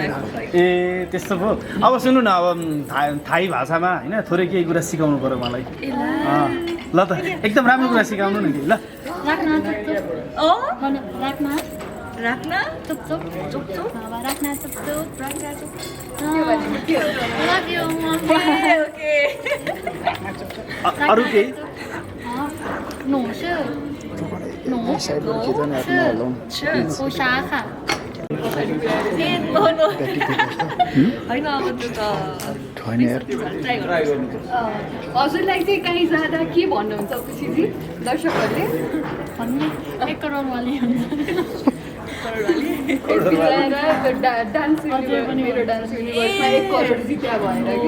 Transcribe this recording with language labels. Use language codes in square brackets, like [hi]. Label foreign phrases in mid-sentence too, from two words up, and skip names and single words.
[ne] ए त्यस्तो पो अब सुन्नु न अब थाई भाषामा होइन थोरै केही कुरा सिकाउनु पऱ्यो मलाई ल त एकदम राम्रो कुरा सिकाउनु नि ल राख्न चुपचुप चुपचुप राख्न चुपचुप अरू केही [th] หนูชื่อหนู ชื่อ อุชาค่ะ [ne] होइन अब त्यो त छैन यार ट्राई गर्नु हजुरलाई चाहिँ कहीँ जाँदा के भन्नुहुन्छ खुसीजी दर्शकहरूले भन्ने 1 करोड वाली हुन्छ डान्स मेरो डान्स युनिभर्समा 1 करोड जित्या भएर